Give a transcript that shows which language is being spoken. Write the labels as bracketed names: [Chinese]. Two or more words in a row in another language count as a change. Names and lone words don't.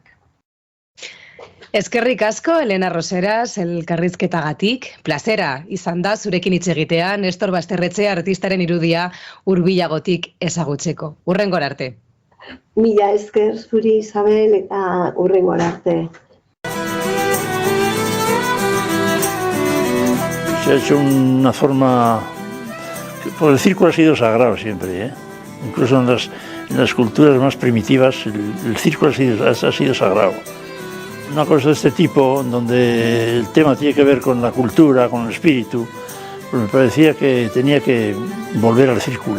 [Basque] Eskerrik asko, Elena Roseras, elkarrizketagatik. Plazera izan da zurekin hitz egitea Nestor Basterretxea artistaren irudia hurbilagotik ezagutzeko. Hurrengora arte. Mila esker zuri, Isabel, eta hurrengora arte. [Spanish] Se ha hecho una forma, por el círculo ha sido sagrado siempre, ¿eh? Incluso en las culturas más primitivas el círculo ha sido sagrado. Una cosa de este tipo, donde el tema tiene que ver con la cultura, con el espíritu, pues me parecía que tenía que volver al círculo.